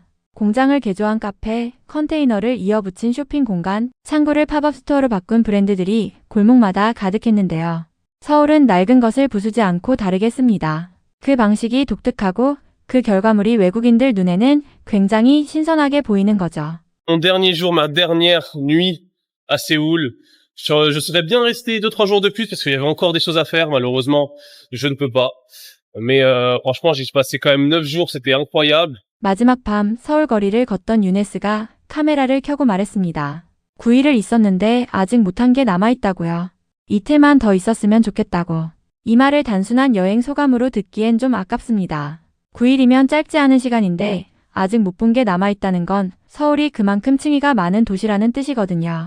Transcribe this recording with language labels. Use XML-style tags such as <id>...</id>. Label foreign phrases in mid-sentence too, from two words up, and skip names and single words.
<ko>공장을 개조한 카페, 컨테이너를 이어붙인 쇼핑 공간, 창고를 팝업 스토어로 바꾼 브랜드들이 골목마다 가득했는데요. 서울은 낡은 것을 부수지 않고 다르게 씁니다. 그 방식이 독특하고 그 결과물이 외국인들 눈에는 굉장히 신선하게 보이는 거죠.</ko> <fr>mon dernier jour, ma dernière nuit à Séoul. Je serais bien resté 2-3 jours de plus parce qu'il y avait encore des choses à faire. Malheureusement, je ne peux pas. Mais franchement, j'y suis passé quand même 9 jours. C'était incroyable.</fr> <ko>마지막 밤 서울 거리를 걷던 유네스가 카메라를 켜고 말했습니다. 9일을 있었는데 아직 못한 게 남아있다고요. 이틀만 더 있었으면 좋겠다고. 이 말을 단순한 여행 소감으로 듣기엔 좀 아깝습니다. 9일이면 짧지 않은 시간인데 아직 못 본 게 남아있다는 건 서울이 그만큼 층위가 많은 도시라는 뜻이거든요.</ko>